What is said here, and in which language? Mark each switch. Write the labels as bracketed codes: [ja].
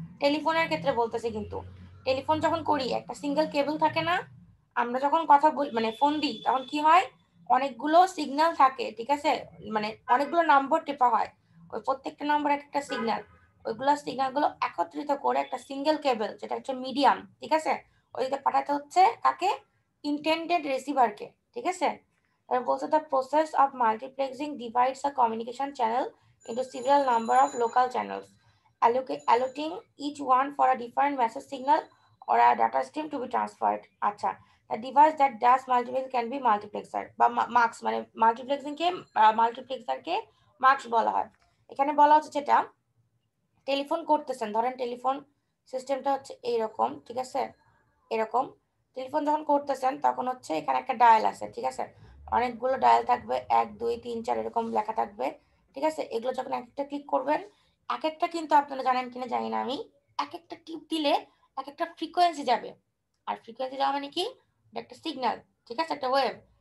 [bn] টেলিফোনের ক্ষেত্রে বলতেছে কিন্তু, টেলিফোন যখন করি একটা সিঙ্গেল কেবল থাকে না, আমরা যখন কথা বল মানে ফোন দিই তখন কি হয়, অনেকগুলো সিগন্যাল থাকে, ঠিক আছে, মানে অনেকগুলো নম্বর টেপা হয়, ওই প্রত্যেকটা নম্বর একটা সিগন্যাল, ওইগুলো সিগন্যালগুলো একত্রিত করে একটা সিঙ্গেল কেবল যেটা হচ্ছে মিডিয়াম, ঠিক আছে, ওইদিকে পাঠাতে হচ্ছে কাকে, ইন্টেন্ডেড রিসিভারকে, ঠিক আছে। এবার বলছে [en] The process of multiplexing divides a communication channel into several number of local channels, allocating each one for a different message signal or a data stream to be transferred. [bn] আচ্ছা, [en] the device that does multiplexing can be multiplexer [bn] বা marks, মানে multiplexing কে multiplexer কে marks বলা হয়। এখানে বলা হচ্ছে যেটা telephone করতেছেন, ধরেন টেলিফোন সিস্টেমটা হচ্ছে এইরকম, ঠিক আছে, এরকম টেলিফোন যখন করতেছেন তখন হচ্ছে এখানে একটা ডায়াল আছে, ঠিক আছে, অনেকগুলো ডায়াল থাকবে, 1 2 3 4 এরকম লেখা থাকবে, ঠিক আছে, এগুলো যখন এক একটা ক্লিক করবেন, এক একটা কিন্তু আপনারা জানেন কিনা জানি না আমি, এক একটা টিপ দিলে এক একটা ফ্রিকোয়েন্সি যাবে, আর ফ্রিকোয়েন্সি যাওয়া মানে কি, একটা সিগন্যাল, ঠিক আছে, একটা ওয়েভ।